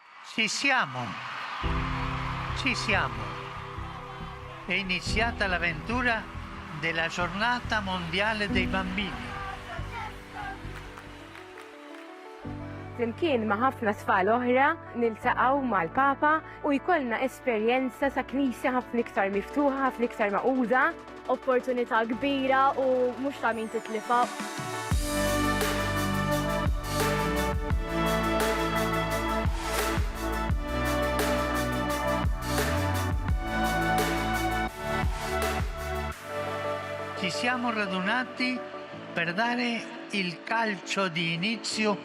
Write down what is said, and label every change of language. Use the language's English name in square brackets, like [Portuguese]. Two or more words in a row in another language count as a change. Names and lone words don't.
[Italian] Ci siamo, ci siamo. È iniziata l'avventura della giornata mondiale dei bambini. [Maltese] Flimkien ma' ħafna tfal oħra niltaqgħu mal-Papa u jkollna esperjenza sa' knisja ħafna iktar miftuħa, ħafna iktar maquda. Opportunità kbira u mhux ta' min titlifa. [Italian] Ci siamo radunati per dare il calcio di inizio